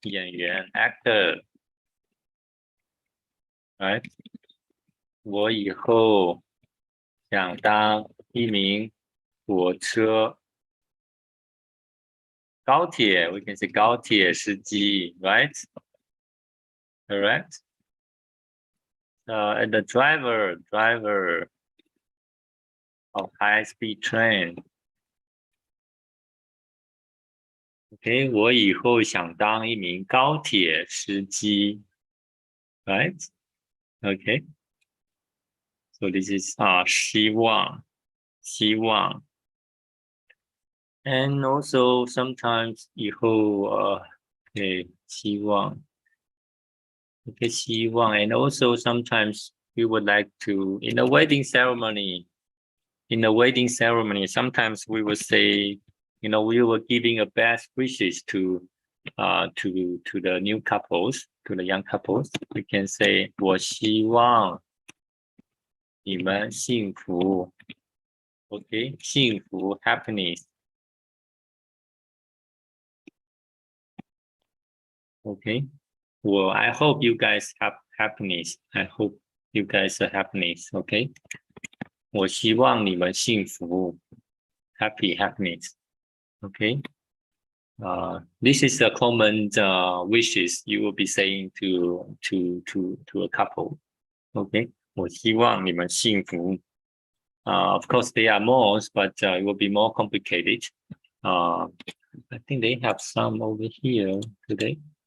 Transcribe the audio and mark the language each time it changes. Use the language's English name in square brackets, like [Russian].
[Chinese] 演员 [English] actor right? [Chinese] 我以后想当一名火车高铁 [English] we can say [Chinese] 高铁司机 [English] right? Correct? And the driver of high-speed train. Okay, [Chinese] 我以后想当一名高铁司机 [English] right? Okay. So this is [Chinese] 希望 [English] and also sometimes [Chinese] 以后okay 希望 [English] okay 希望 and also sometimes we would like to in the wedding ceremony sometimes we would say we were giving a best wishes to the new couples, to the young couples. We can say [Chinese] 我希望你们幸福 [English] okay 幸福 happiness okay well I hope you guys have happiness. I hope you guys are happiness. Okay [Chinese] 我希望你们幸福 [English] happiness. Okay this is a common wishes you will be saying to a couple. Okay [Chinese] 我希望你们幸福 [English] of course there are more but it will be more complicated. I think they have some over here today.